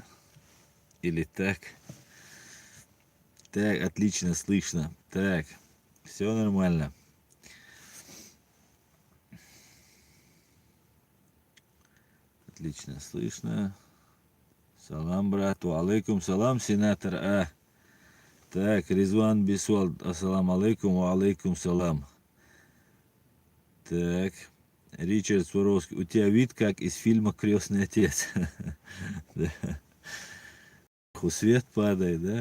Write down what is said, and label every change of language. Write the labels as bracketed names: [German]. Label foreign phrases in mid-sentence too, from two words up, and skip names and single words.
[Russian] Или так. Так, отлично слышно. Так, все нормально. Отлично слышно. Салам, брату. [Arabic] عليكم السلام, сенатор А. [Russian] Так, Резван Бисуал, [Arabic] السلام عليكم، عليكم السلام. [Russian] Так, Ричард Суровский. У тебя вид как из фильма «Крестный отец». Свет падает, да?